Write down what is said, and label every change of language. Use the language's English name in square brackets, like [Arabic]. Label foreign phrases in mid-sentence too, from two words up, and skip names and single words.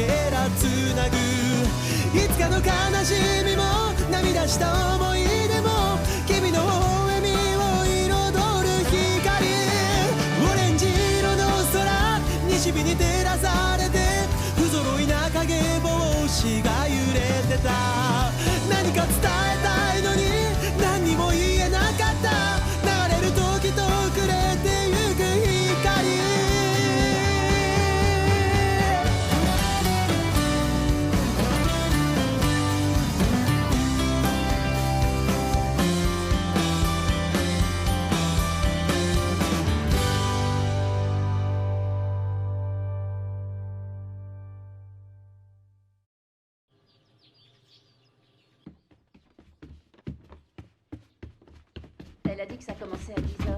[Japanese] らつなぐいつかの悲しみも涙した思い出も君の微笑みを彩る光オレンジ色の空西日に照らされて不揃いな影帽子が揺れてた何か伝えたいのに何にも言えなかった流れる時とくれてゆく [French] Elle a dit que ça commençait à 10h.